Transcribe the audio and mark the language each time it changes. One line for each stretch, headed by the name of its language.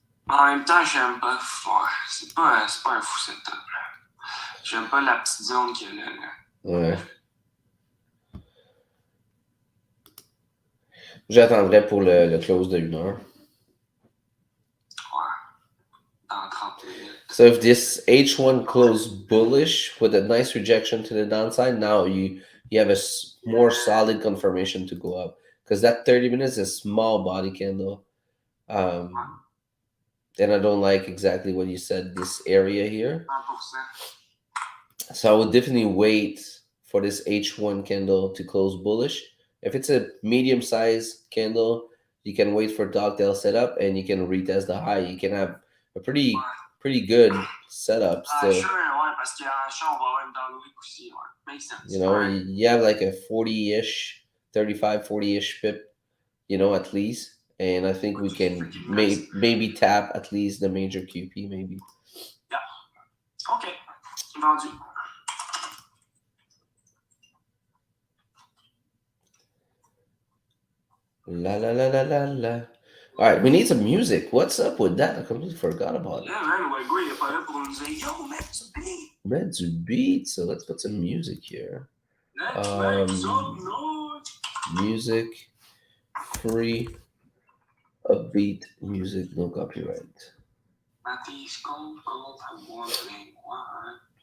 French: En même temps, j'aime pas. Ouais, c'est pas un fou setup. J'aime pas la petite zone qu'il y a là. Ouais. J'attendrai pour le close de 1 heure. Ouais. Dans 30 minutes.
English: So if this H1 closed bullish with a nice rejection to the downside, now you have a more solid confirmation to go up. Because that 30 minutes is a small body candle. And I don't like exactly what you said, this area here. 100%. So I would definitely wait for this H1 candle to close bullish. If it's a medium size candle, you can wait for dogtail setup and you can retest the high. You can have a pretty good setup still.
French: Sure, ouais, parce qu'en chat, on va avoir une downwick aussi. Ouais.
English: Makes sense. You know, you have like a 40-ish, 35, 40-ish pip, you know, at least. And I think we can maybe tap at least the major QP, maybe. Yeah. Okay.
French: Vendu. La la la la la la.
English: All right, we need some music. What's up with that? I completely forgot about it.
French: Yeah, man, Wego, il est pas là pour nous dire yo, man, du beat.
English: Man, to beat. So let's put some music here. Let's make some noise. Music, free, upbeat music, no copyright.
French: Mathis compte contre moi, moi.